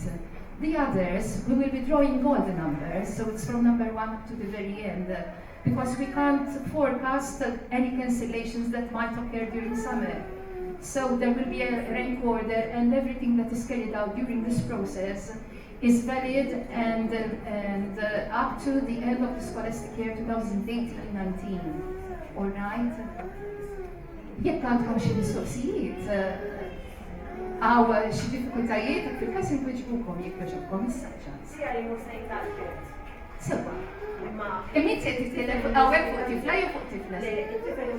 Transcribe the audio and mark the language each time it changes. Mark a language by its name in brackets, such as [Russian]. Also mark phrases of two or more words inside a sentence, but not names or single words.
[English] The others, we will be drawing all the numbers, so it's from number 1 up to the very end, because we can't forecast any cancellations that might occur during summer. So there will be a rank order, and everything that is carried out during this process is valid and up to the end of the scholastic year 2018-19. All right? [Maltese] Jekk għandkom xi mistoqsijiet, għaw xi diffikultajiet, fil-każ inwiġbukom jekk jogħġobkom issa ċans. Sewa. Immiet se titkellem għawek fuq tifla jew fuq tifla?